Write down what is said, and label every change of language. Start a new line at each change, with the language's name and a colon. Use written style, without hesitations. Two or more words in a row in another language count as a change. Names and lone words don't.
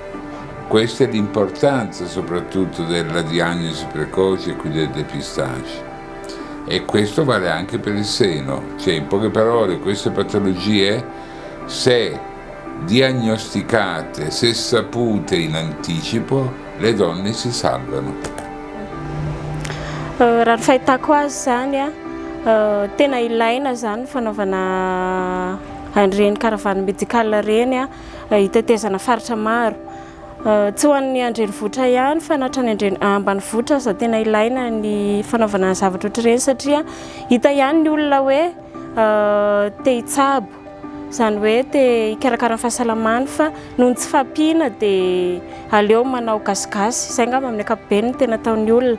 Italian: Questa è l'importanza soprattutto della diagnosi precoce e quindi del dépistage. E questo vale anche per il seno, cioè in poche parole queste patologie, se diagnosticate, se sapute in anticipo, le donne si salvano.
Malagasy: Raha ny fahitako azy zany tena ilaina zany fanaovana an'ireny karavany médical reny hitetezana faritra maro. Tsy ho an'ny andrenivohitra ihany fa natrany ambanivohitra za tena ilaina ny fanaovana zavatra ohatr'ireny satria hita ihany ny olona hoe te hitsabo, izany hoe te hikarakara ny fahasalamany fa noho ny tsy fampiana dia aleo manao gasigasy, izay angamba amin'ny ankapobeny tena ataon'ny olona.